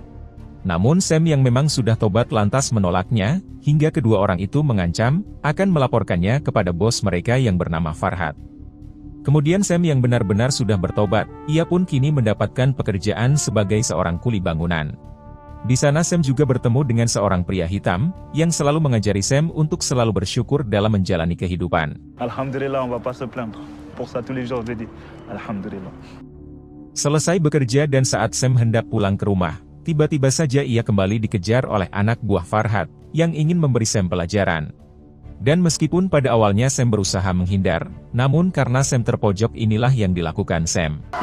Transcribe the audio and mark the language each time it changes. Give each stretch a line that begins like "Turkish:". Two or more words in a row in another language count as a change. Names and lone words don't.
Indonesian: Namun Sam yang memang sudah tobat lantas menolaknya, hingga kedua orang itu mengancam, akan melaporkannya kepada bos mereka yang bernama Farhad. Kemudian Sam yang benar-benar sudah bertobat, ia pun kini mendapatkan pekerjaan sebagai seorang kuli bangunan. Di sana Sam juga bertemu dengan seorang pria hitam, yang selalu mengajari Sam untuk selalu bersyukur dalam menjalani kehidupan.
French: Alhamdulillah, on va pas se plaindre. Pour ça tous les jours je dis, Alhamdulillah.
Indonesian: Selesai bekerja dan saat Sam hendak pulang ke rumah, tiba-tiba saja ia kembali dikejar oleh anak buah Farhad, yang ingin memberi Sam pelajaran. Dan meskipun pada awalnya Sam berusaha menghindar, namun karena Sam terpojok inilah yang dilakukan Sam.